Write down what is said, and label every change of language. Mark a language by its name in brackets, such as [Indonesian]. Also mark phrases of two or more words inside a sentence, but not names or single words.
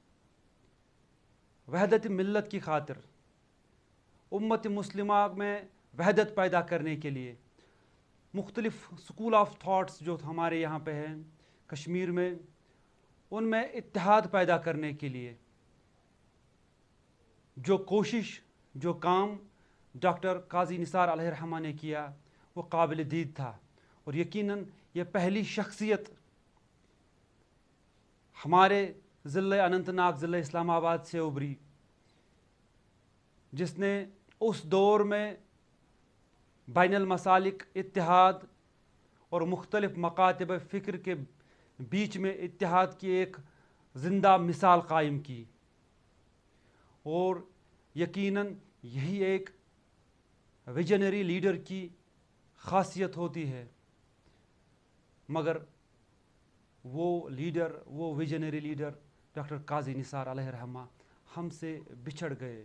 [Urdu] وحدت ملت کی خاطر، امت مسلمہ میں وحدت پیدا کرنے کے لیے مختلف [English] school of thoughts [Urdu] جو ہمارے یہاں پہ ہیں کشمیر میں، ان میں اتحاد پیدا کرنے کے لیے جو کوشش، جو کام ڈاکٹر قاضی نثار علیہ رحمہ نے کیا، وہ قابل دید تھا۔ اور یقیناً یہ پہلی شخصیت ہمارے ضلع اننت ناگ، ضلع اسلام آباد سے ابھری، جس نے اس دور میں بین المسالک اتحاد اور مختلف مکاتب فکر کے بیچ میں اتحاد کی ایک زندہ مثال قائم کی، اور یقیناً یہی ایک [English] visionary leader [Urdu] کی خاصیت ہوتی ہے، مگر وہ لیڈر، وہ [English] visionary leader [Urdu] ڈاکٹر قاضی نثار علیہ رحمہ ہم سے بچھڑ گئے۔